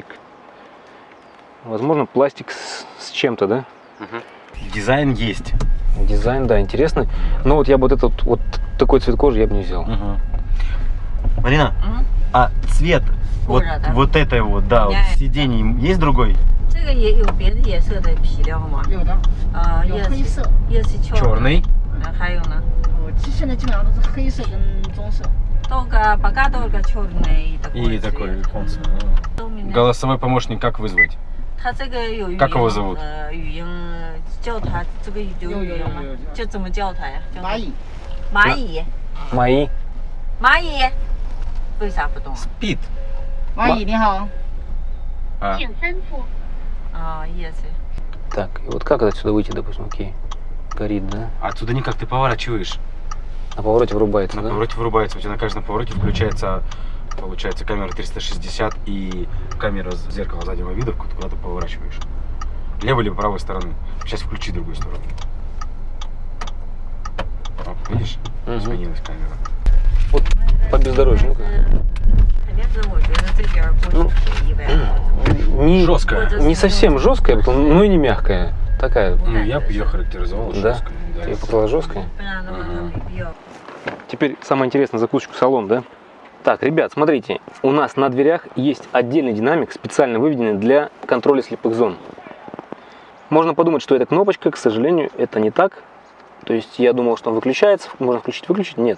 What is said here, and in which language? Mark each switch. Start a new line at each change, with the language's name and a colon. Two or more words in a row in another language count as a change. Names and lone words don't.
Russian: Возможно, пластик с чем-то, да? Угу. Дизайн есть. Дизайн, да, интересный. Но вот я бы вот такой цвет кожи я бы не взял. Угу. Марина, а цвет вот, да? вот этой вот, да, вот сидений есть другой?
Chinese: 这个也有别的颜色的皮料吗？有的，有黑色，也是
Russian: Черный.
Chinese: 还有呢？现在基本上都是黑色跟棕色。
Russian: Только пока только черный такой. И такой конус. Голосовой помощник как вызвать?
Chinese: 它这个有语音，
Russian: Как его зовут?
Chinese: 语音叫它这个有语音吗？就怎么叫它呀？叫它蚂蚁，蚂蚁，
Russian: Мои.
Chinese: 蚂蚁，为啥不动？
Russian: Спит.
Chinese: 蚂蚁你好， А,
English: 啊 ，yes。
Russian: Так, и вот как отсюда выйти, допустим, окей. Горит, да? отсюда никак, ты поворачиваешь. На повороте врубается, На да? повороте вырубается, у тебя на каждом повороте включается, получается, камера 360 и камера зеркала заднего вида, куда ты поворачиваешь. Левой либо правой стороны. Сейчас включи другую сторону. Оп, видишь? Сменилась камера. Вот по бездорожью. Ну-ка.
Chinese: 肯定是我觉得这边过去便宜呗。
Russian: Не, Жесткая. не совсем жесткая, но и не мягкая. Такая. Ну, я бы ее характеризовал Да? жесткой. Да. Ты показала жесткая?
Chinese: 不然的话就没必要。
Russian: Теперь самое интересное, закусочку салон, да? Так, ребят, смотрите, у нас на дверях есть отдельный динамик, специально выведенный для контроля слепых зон. Можно подумать, что это кнопочка, к сожалению, это не так. То есть я думал, что он выключается, можно включить-выключить, нет.